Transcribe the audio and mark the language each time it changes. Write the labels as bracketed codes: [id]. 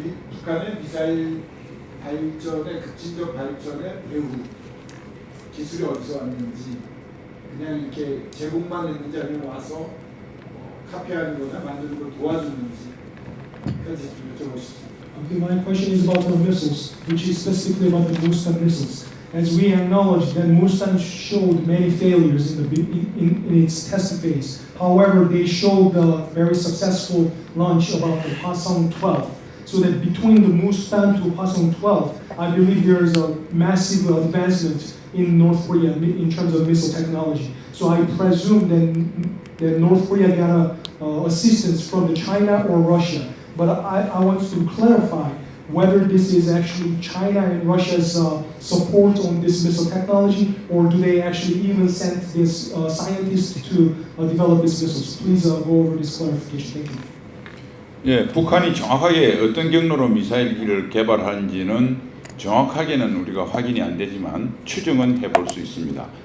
[ko] 북한의 미사일 발전의 급진적 발전의 배후 기술이 어디서 왔는지, 그냥 이렇게 제공만 했는지 아니면 와서 카피하는 거나 만드는 걸 도와줬는지까지 좀 여쭤보시죠. [en] Okay, my question is about the missiles, which is specifically about the Mustan missiles. As we acknowledge that Mustan showed many failures in its test phase. However, they showed a very successful launch about the Hwasong 12. So that between the Mustan to Hwasong 12, I believe there is a massive advancement in North Korea in terms of missile technology. So I presume that North Korea got assistance from China or Russia. But I want to clarify whether this is actually China and Russia's support on this missile technology, or do they actually even send this scientists to develop these missiles? Please go over this clarification. Thank you. [ko] 예, 북한이 정확하게 어떤 경로로 미사일기를 개발하는지는 정확하게는 우리가 확인이 안 되지만 추정은 해볼 수 있습니다.